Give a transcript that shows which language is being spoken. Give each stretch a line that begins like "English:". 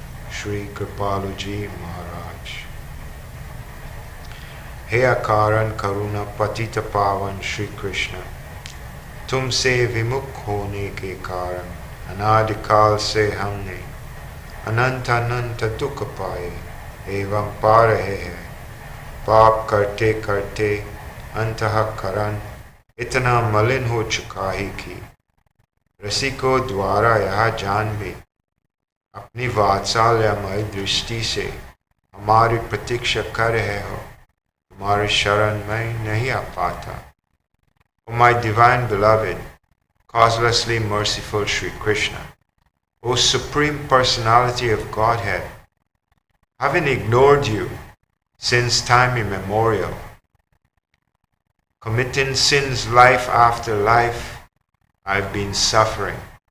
Hindi: Shri Kripaluji Maharaj He Akaran Karuna Patita Pavan Shri Krishna तुमसे विमुख होने के कारण अनादिकाल से हमने अनंत अनंत दुख पाए एवं पा रहे हैं। पाप करते करते अंतःकरण इतना मलिन हो चुका है कि रसिकों द्वारा यह जान भी अपनी वात्सल्यमय दृष्टि से हमारी प्रतीक्षा कर रहे हो, तुम्हारी शरण में नहीं आ पाता।
English: O my divine beloved, causelessly merciful Sri Krishna, O Supreme Personality of Godhead, having ignored you since time immemorial, committing sins life after life, I've been suffering.